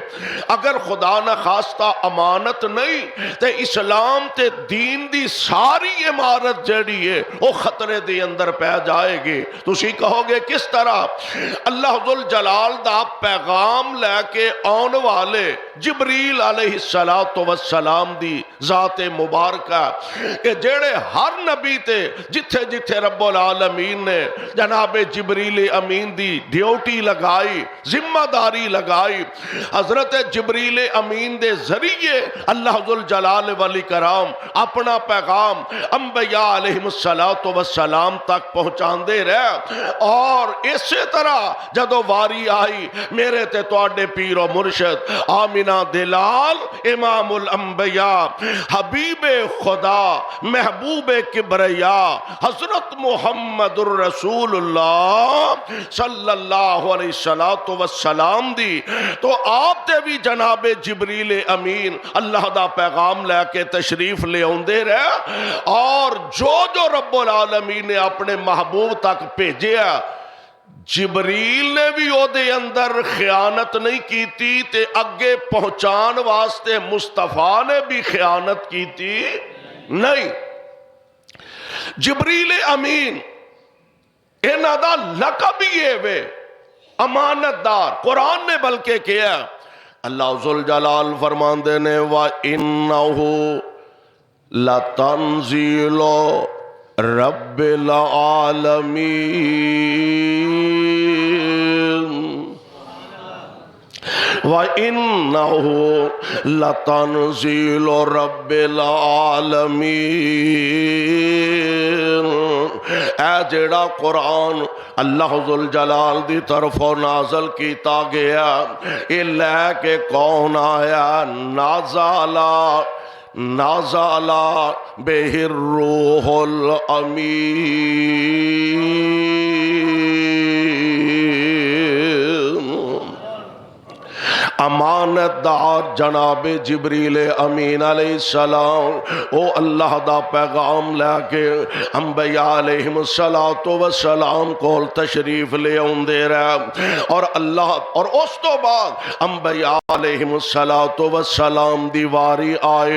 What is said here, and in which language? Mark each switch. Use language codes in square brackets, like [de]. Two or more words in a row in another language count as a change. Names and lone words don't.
[pa] اگر خدا نہ خواستہ امانت نہیں تے اسلام تے دین دی ساری عمارت جڑی ہے وہ خطرے دے اندر پہ جائے گی۔ تسی کہو گے کس طرح؟ اللہ ذوالجلال دا پیغام لے کے آن والے جبریل علیہ السلام دی ذات مبارکہ کہ جڑے ہر نبی تے جتھے جتھے رب العالمین نے جناب جبریل امین دی ڈیوٹی لگائی، ذمہ داری لگائی، حضرت جبریل امین دے ذریعے اللہ ذوالجلال والاکرام اپنا پیغام انبیاء علیہ السلام تک پہنچان دے رہے۔ اور اسی طرح جدو واری آئی میرے تے تواڈے پیر و مرشد آمینہ دلال امام الانبیاء حبیب خدا محبوب کبریا حضرت محمد الرسول اللہ صلی اللہ علیہ وسلم دی، تو آپ تے بھی جناب جبریل امین اللہ دا پیغام لے کے تشریف لے آندے رہے، اور جو جو رب العالمین نے اپنے محبوب تک بھیجیا جبریل نے بھی او دے اندر خیانت نہیں کیتی تے اگے پہنچان واسطے مصطفیٰ نے بھی خیانت کیتی نہیں۔ جبریل امین انہاں دا لقب ہی ہے وے امانت دار، قرآن نے بلکہ کیا اللہ ذوالجلال فرماندے نے [ar] وَإِنَّهُ لَتَنزِيلُ رب العالمین وَإِنَّهُ لَتَنزِيلُ رَبِّ الْعَالَمِينَ۔ [pa] اے جڑا قرآن اللہ ذوالجلال دی طرفوں نازل کیتا گیا، یہ لے کے کون آیا؟ [ar] نازل بہ الروح الامین۔ [pa] امانت دار جناب جبریل امین علیہ السلام او اللہ دا پیغام لے کے انبیاء علیہم السلام کو تشریف لے آندے رہے، اور اللہ اور اس تو بعد انبیاء علیہم السلام دی واری آئے۔